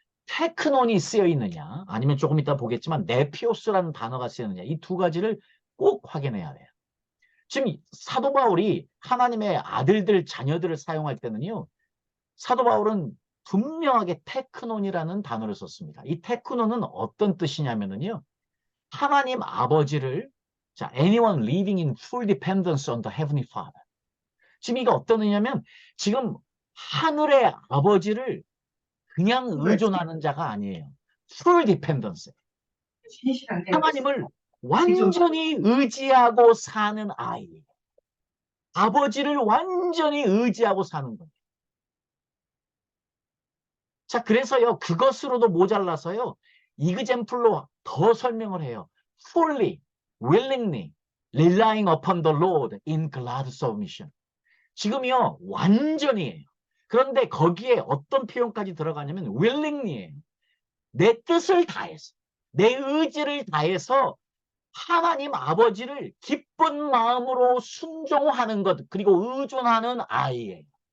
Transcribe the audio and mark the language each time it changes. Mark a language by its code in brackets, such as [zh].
[ko] 테크논이 쓰여 있느냐, 아니면 조금 이따 보겠지만 네피오스라는 단어가 쓰였느냐, 이 두 가지를 꼭 확인해야 돼요. 지금 사도 바울이 하나님의 아들들, 자녀들을 사용할 때는요, 사도 바울은 분명하게 테크논이라는 단어를 썼습니다. 이 테크논은 어떤 뜻이냐면요, 하나님 아버지를, 자, [en] anyone living in full dependence on the heavenly Father. [ko] 지금 이게 어떤 의미냐면, 지금 하늘의 아버지를 그냥 의존하는 자가 아니에요. [en] full dependence. [ko] 하나님을 완전히 의지하고 사는 아이. 아버지를 완전히 의지하고 사는 거예요. 자, 그래서요, 그것으로도 모자라서요, 이그젠플로 더 설명을 해요. [en] fully, willingly, relying upon the Lord in glad submission. [ko] 지금요, 완전히예요. 그런데 거기에 어떤 표현까지 들어가냐면 willingly예요. 내 뜻을 다해서, 내 의지를 다해서 하나님 아버지를 기쁜 마음으로 순종하는 것, 그리고 의존하는 아이예요.